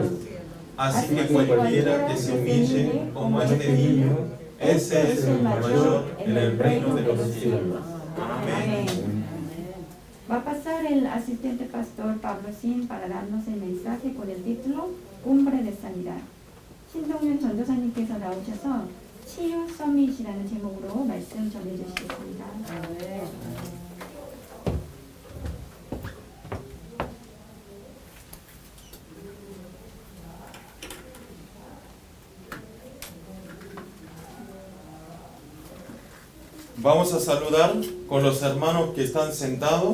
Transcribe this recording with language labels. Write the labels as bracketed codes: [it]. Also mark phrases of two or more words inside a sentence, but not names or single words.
[es] Así que cualquiera que se humille como este niño, ese es el mayor en el reino de los cielos. Amén. Va a pasar el asistente pastor Pablo Sin para darnos el mensaje con el título Cumbre de Sanidad. [ko] 신동윤 전도사님께서 나오셔서 치유 서밋이라는 제목으로 말씀 전해주시겠습니다. [es] Vamos a saludar con los hermanos que están sentados.